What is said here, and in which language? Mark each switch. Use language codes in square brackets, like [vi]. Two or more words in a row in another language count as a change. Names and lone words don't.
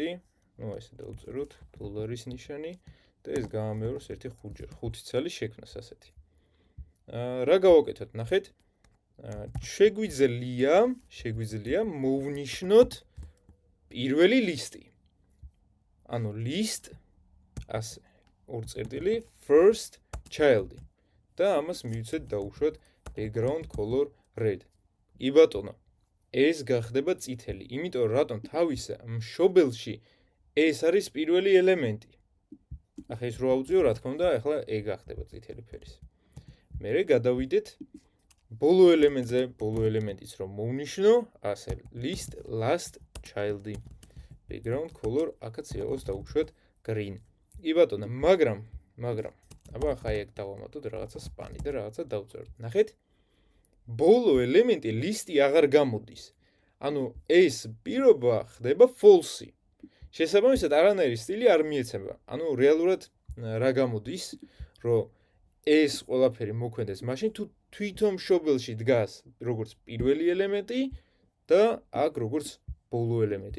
[ka] ну ესე დავწეროთ $-ის ნიშანი და ეს გამეოროს ერთი 5 ცალი შექმნას ასეთი. რა გავაკეთოთ, ნახეთ. შეგვიძლია მოვნიშნოთ პირველი ლისტი. ანუ list ასე ორ-წერტილი [en] first child [ka] და ამას მივცეთ დავუშვათ [en] background color red. [ka] კი ბატონო, ეს გახდება წითელი, იმიტომ რატომ თავის მშობელში ეს არის პირველი ელემენტი. ახლა ეს რო ავწიო, რა თქმა უნდა, ახლა ეგ გახდება წითელი ფერის. მერე გადავიდეთ ბოლო ელემენტზე, ბოლო ელემენტიც რომ მოვნიშნო, ასე [en] list last child- [ka] ი. [en] background color [ka] აქაც იყოს დავუშვათ green. კი ბატონო, მაგრამ აბა ახლა ეგ დავამატოთ რაღაცა span-ი და რაღაცა დავწეროთ. ნახეთ? ბოლო ელემენტი ლისტი აღარ გამოდის. ანუ ეს პირობა ხდება false-ი. შესაბამისად არანაირი სტილი არ მიეცემა. ანუ რეალურად რა გამოდის, რომ ეს ყველაფერი მოქმედებს მაშინ თუ თვითონ მშობელში დგას როგორც პირველი ელემენტი და აქ როგორც ბოლო ელემენტი.